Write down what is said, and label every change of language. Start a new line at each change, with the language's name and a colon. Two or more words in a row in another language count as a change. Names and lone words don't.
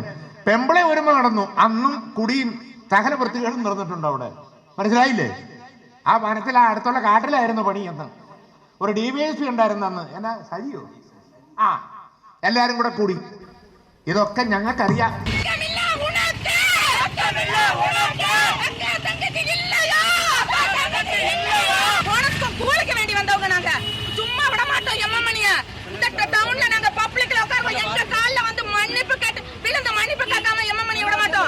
Malayalam: പെമ്പിളെ ഒരുമ നടന്നു. അന്നും കുടിയും സകല വൃത്തികളും നടന്നിട്ടുണ്ട് അവിടെ. മനസ്സിലായില്ലേ? ആ വനത്തിൽ ആ അടുത്തുള്ള കാട്ടിലായിരുന്നു പണി എന്ന്. ഒരു DVSP ഉണ്ടായിരുന്നു അന്ന്. എന്നാ സജിയോ? ആ, എല്ലാരും കൂടെ കൂടി. ഇതൊക്കെ ഞങ്ങൾക്കറിയാം.
Tamil: கூலிக்கு வேண்டி வந்தவங்க நாங்க சும்மா விட மாட்டோம். எம்மமணியா இந்த டவுன்ல நாங்க பப்ளிக்ல உட்கார்வோம். எங்க கால்ல வந்து மன்னிப்பு கேட்டு விழுந்த மன்னிப்பு கேட்காம எம்மமணி விட மாட்டோம்.